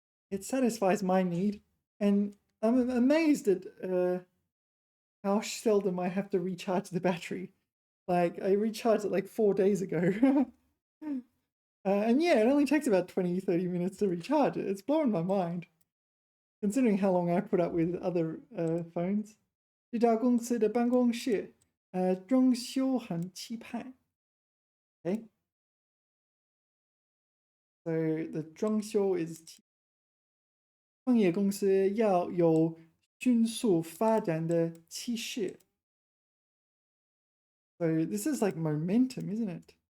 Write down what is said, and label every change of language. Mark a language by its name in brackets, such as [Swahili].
[English] It satisfies my need, and I'm amazed at how seldom I have to recharge the battery. Like, I recharged it like 4 days ago. And yeah, it only takes about 20-30 minutes to recharge it. It's blowing my mind, considering how long I put up with other phones. [Chinese] 这家公司的办公室装修很气派. [English] Okay. So the [Chinese] 装修 is 创业公司要有迅速发展的气势. [English] So this is like momentum, isn't it?